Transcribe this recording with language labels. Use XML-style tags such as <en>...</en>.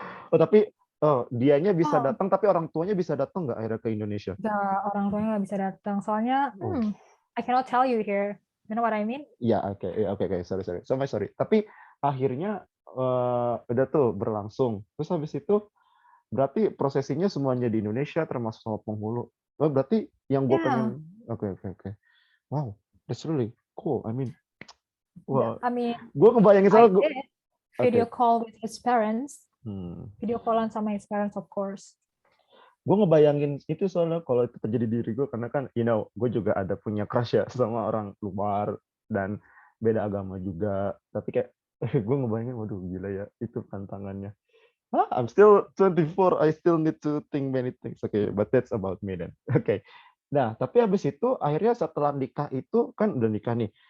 <id>Tapi dianya bisa datang, tapi orang tuanya bisa datang nggak akhirnya ke Indonesia? Nggak, orang tuanya nggak bisa datang. Soalnya,</id> <en>I cannot tell you here. You know what I mean?</en> <id>Ya, oke. Sorry. Tapi akhirnya udah tuh berlangsung. Terus habis itu berarti prosesinya semuanya di Indonesia termasuk sama penghulu. Oh, berarti yang gue pengen, oke.</id> <en>Wow, that's really cool. I mean,</en> <id>gue ngebayangin soal</id> <en>video call with his parents. Video</en> <id>callan sama</id> <en>his parents, of course.</en> <id>Gue ngebayangin itu soalnya kalau itu terjadi di diri gue, karena kan, gue juga ada punya crush ya sama orang luar dan beda agama juga. Tapi kayak gue ngebayangin, waduh gila ya, itu tantangannya.</id> <en>I'm still 24, I still need to think many things. Okay, but that's about me then. Okay.</en> <id>Nah, tapi habis itu akhirnya setelah nikah itu kan udah nikah nih.</id>